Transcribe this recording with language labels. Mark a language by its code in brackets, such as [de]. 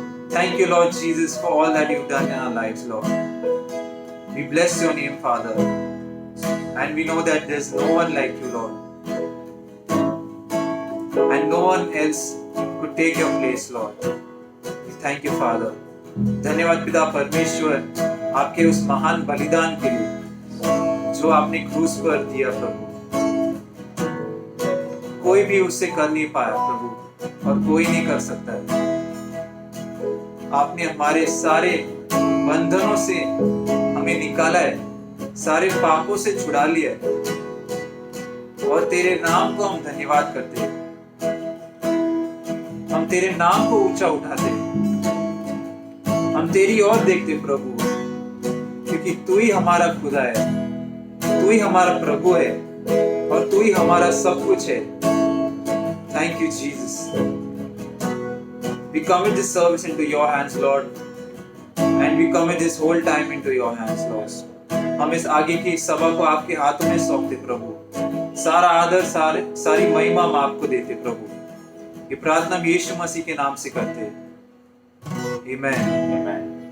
[en] Thank you, Lord Jesus, for all that you've done in our lives, Lord. We bless your name, Father. And we know that there's no one like you, Lord. And no one else could take your place, Lord. We thank you, Father. [hi] धन्यवाद पिता परमेश्वर आपके उस महान बलिदान के लिए जो आपने क्रूस पर दिया प्रभु। कोई भी उससे कर नहीं पाया प्रभु, और कोई नहीं कर सकता है। आपने हमारे सारे बंधनों से हमें निकाला है, सारे पापों से छुड़ा लिया है, और तेरे नाम को हम धन्यवाद करते हैं। हम तेरे नाम को ऊंचा उठाते हैं, हम तेरी ओर देखते प्रभु, क्योंकि तू ही हमारा खुदा है, तू ही हमारा प्रभु है, और तू ही हमारा सब कुछ है। [en] Thank you, Jesus. We commit this service into your hands, Lord, and we commit this whole time into your hands, Lord. [hi] हम इस आगे की सभा को आपके हाथों में सौंपते प्रभु। सारा आदर, सारी महिमा हम आपको देते प्रभु। ये प्रार्थना हम यीशु मसीह के नाम से करते हैं। [en] Amen. Amen.